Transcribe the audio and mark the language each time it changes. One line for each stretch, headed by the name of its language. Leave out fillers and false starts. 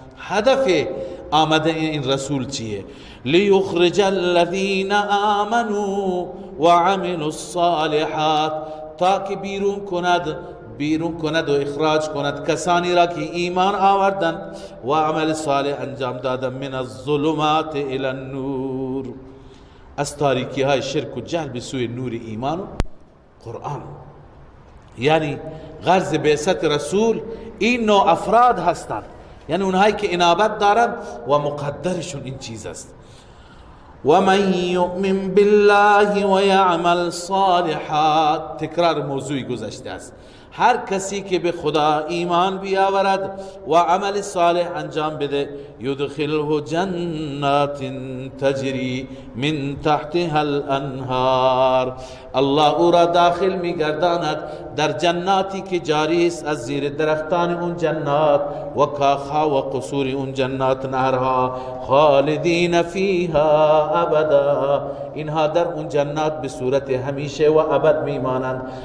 Persian: هدف آمده این رسول چیه؟
Arabic: لیخرج الذین آمنوا وعملوا الصالحات،
Persian: تا که بیرون کند و اخراج کند کسانی را که ایمان آوردند و عمل صالح انجام دادند،
Arabic: من الظلمات الی النور،
Persian: از تاریکی های شرک و جهل به سوی نور ایمان و قرآن. یعنی غرض بعثت رسول این نوع افراد هستند، یعنی اونهایی که انابت دارند و مقدرشون این چیز است.
Arabic: ومن یؤمن بالله و یعمل صالحا.
Persian: تکرار موضوعی گذشته است. هر کسی که به خدا ایمان بیاورد و عمل صالح انجام بده،
Arabic: یدخله جنات تجری من تحتها الانهار،
Persian: الله او را داخل میگرداند در جناتی که جاری است از زیر درختان اون جنات و کاخها و قصور اون جنات نهرها،
Arabic: خالدین فیها ابدا،
Persian: اینها در اون جنات به صورت همیشه و ابد میمانند.